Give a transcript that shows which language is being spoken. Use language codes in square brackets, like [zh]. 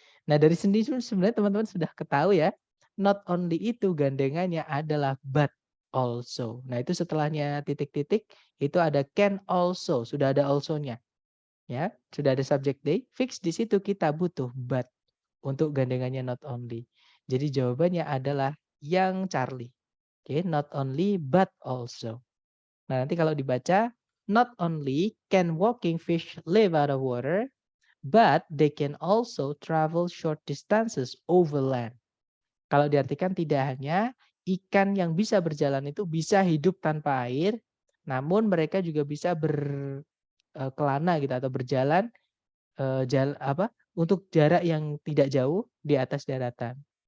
[id] Nah, dari sini sebenarnya teman-teman sudah ketahui ya, not only itu gandengannya adalah but also. Nah, itu setelahnya titik-titik itu ada can also, sudah ada also-nya. Ya, sudah ada subject day, fix di situ kita butuh but untuk gandengannya not only. Jadi jawabannya adalah yang Charlie. Oke, not only but also. Nah, nanti kalau dibaca, [en] not only can walking fish live out of water, but they can also travel short distances over land. [id] Kalau diartikan tidak hanya ikan yang bisa berjalan itu bisa hidup tanpa air, namun mereka juga bisa berkelana gitu atau berjalan untuk jarak yang tidak jauh di atas daratan.